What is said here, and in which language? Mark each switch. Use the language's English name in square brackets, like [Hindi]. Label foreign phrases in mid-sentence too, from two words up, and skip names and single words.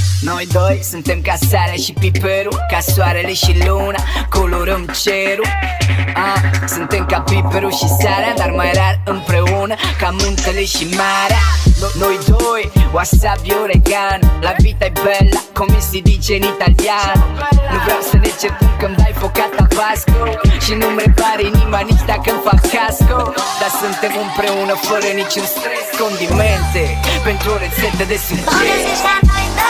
[Romanian] Noi doi suntem ca sarea și piperul, ca soarele și luna, colorăm cerul. Suntem ca piperul și sarea, dar mai rar împreună, ca muntele și marea. Noi doi, [Italian] wasabi oregan, la vita e bella, come si dice in italiano. [Romanian] Nu vreau să ne certăm că-mi dai focat tabasco și nu-mi repare inima nici dacă-mi fac casco. Dar suntem împreună fără niciun stres, condimente pentru o rețetă de succes.